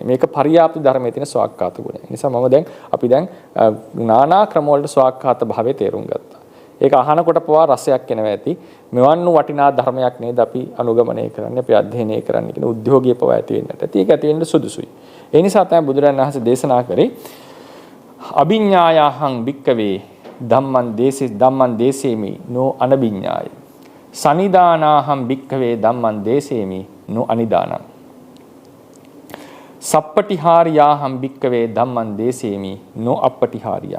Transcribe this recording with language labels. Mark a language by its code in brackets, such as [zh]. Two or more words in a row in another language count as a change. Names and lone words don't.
[si] මේක පරියාප්ති ධර්මයේ තියෙන ස්වාක්ඛාත ගුණය. ඒ නිසා අපි දැන් නානා ක්‍රම වලට ස්වාක්ඛාත භාවයේ තේරුම් ගත්තා. ඒක අහනකොට පවා රසයක් එනවා ඇති. මෙවන් වූ වටිනා ධර්මයක් නේද අපි අනුගමනය කරන්නේ, අපි අධ්‍යයනය කරන්නේ කියන උද්‍යෝගය පවා ඇති වෙන්නට. ඒක ඇති වෙන්න සුදුසුයි. ඒ නිසා තමයි බුදුරජාණන් වහන්සේ දේශනා කරේ [pi] අභිඤ්ඤායහං භික්කවේ ධම්මං දේසේමි නෝ අනභිඤ්ඤාය. සනිදානාහං භික්කවේ ධම්මං දේසේමි නෝ අනිදානං. සප්පටිහාරියාහං භික්කවේ ධම්මං දේසේමි නෝ අප්පටිහාරියං.